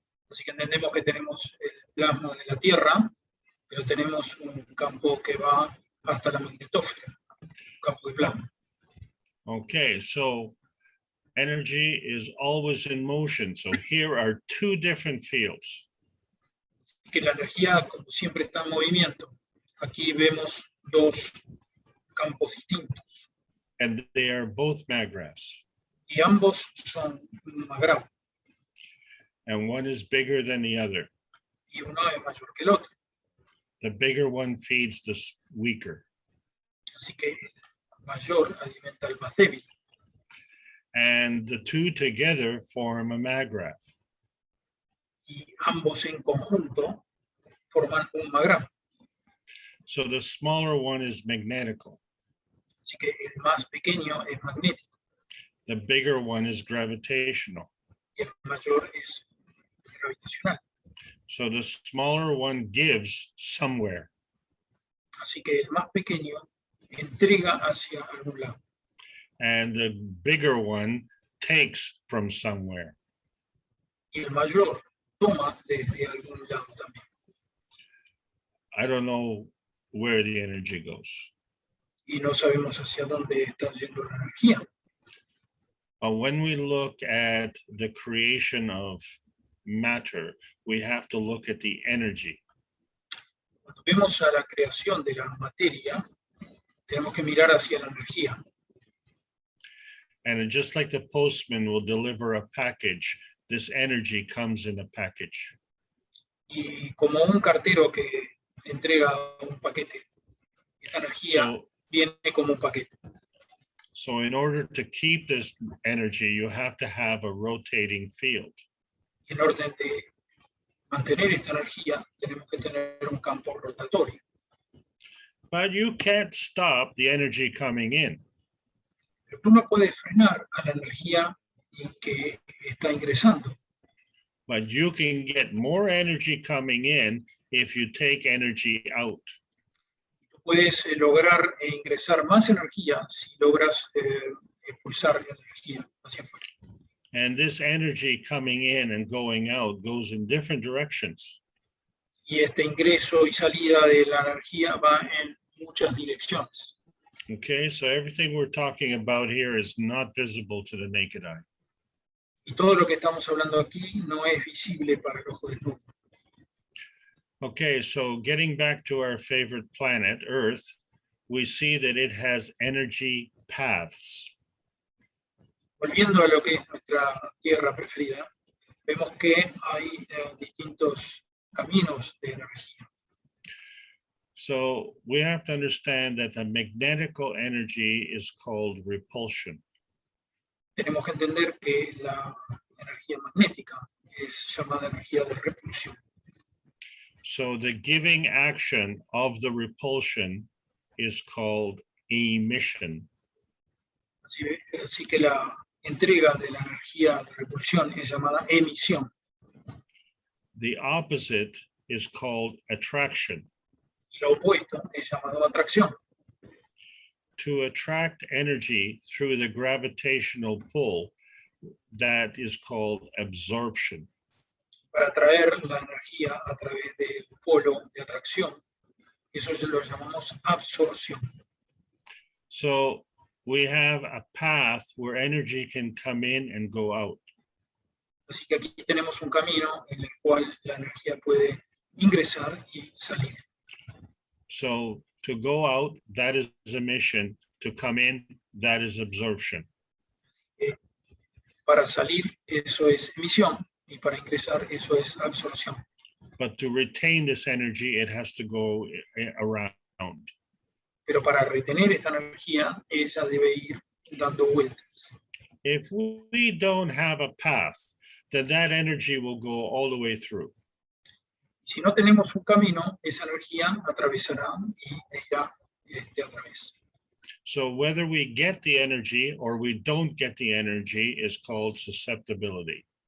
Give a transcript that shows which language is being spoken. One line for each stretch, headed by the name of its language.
Spanish: Así que entendemos que tenemos el plasma de la Tierra, pero tenemos un campo que va hasta la magnetósfera, un campo de plasma.
English: Okay, so energy is always in motion. So here are two different fields.
Spanish: Que la energía, como siempre, está en movimiento. Aquí vemos dos campos distintos.
English: And they are both magravs.
Spanish: Y ambos son magravos.
English: And one is bigger than the other.
Spanish: Y uno es mayor que el otro.
English: The bigger one feeds the weaker.
Spanish: Así que el mayor alimenta al más débil.
English: And the two together form a magrav.
Spanish: Y ambos en conjunto forman un magrav.
English: So the smaller one is magnetical.
Spanish: Así que el más pequeño es magnético
English: The bigger one is gravitational.
Spanish: y el mayor es gravitacional.
English: So the smaller one gives somewhere.
Spanish: Así que el más pequeño entrega hacia algún lado.
English: And the bigger one takes from somewhere.
Spanish: Y el mayor toma desde algún lado también.
English: I don't know where the energy goes.
Spanish: Y no sabemos hacia dónde está yendo la energía.
English: But when we look at the creation of matter, we have to look at the energy.
Spanish: Cuando vemos a la creación de la materia, tenemos que mirar hacia la energía.
English: And just like the postman will deliver a package, this energy comes in a package.
Spanish: Y como un cartero que entrega un paquete, esta energía viene como un paquete.
English: So in order to keep this energy, you have to have a rotating field.
Spanish: Y en orden de mantener esta energía, tenemos que tener un campo rotatorio.
English: But you can't stop the energy coming in.
Spanish: Pero tú no puedes frenar a la energía que está ingresando.
English: But you can get more energy coming in if you take energy out.
Spanish: Tú puedes lograr ingresar más energía si logras expulsar la energía hacia afuera.
English: And this energy coming in and going out goes in different directions.
Spanish: Y este ingreso y salida de la energía va en muchas direcciones.
English: Okay, so everything we're talking about here is not visible to the naked eye.
Spanish: Y todo lo que estamos hablando aquí no es visible para el ojo desnudo.
English: Okay, so getting back to our favorite planet, Earth, we see that it has energy paths.
Spanish: Volviendo a lo que es nuestra tierra preferida, vemos que hay distintos caminos de energía.
English: So we have to understand that the magnetical energy is called repulsion.
Spanish: Tenemos que entender que la energía magnética es llamada energía de repulsión.
English: So the giving action of the repulsion is called emission.
Spanish: Así que la entrega de la energía de repulsión es llamada emisión.
English: The opposite is called attraction.
Spanish: Y lo opuesto es llamado atracción.
English: To attract energy through the gravitational pull, that is called absorption.
Spanish: Para atraer la energía a través del polo de atracción, eso lo llamamos absorción.
English: So we have a path where energy can come in and go out.
Spanish: Así que aquí tenemos un camino en el cual la energía puede ingresar y salir.
English: So to go out, that is emission. To come in, that is absorption.
Spanish: Para salir, eso es emisión, y para ingresar, eso es absorción.
English: But to retain this energy, it has to go around.
Spanish: Pero para retener esta energía, ella debe ir dando vueltas.
English: If we don't have a path, then that energy will go all the way through.
Spanish: Si no tenemos un camino, esa energía atravesará y irá a través.
English: So whether we get the energy or we don't get the energy is called susceptibility.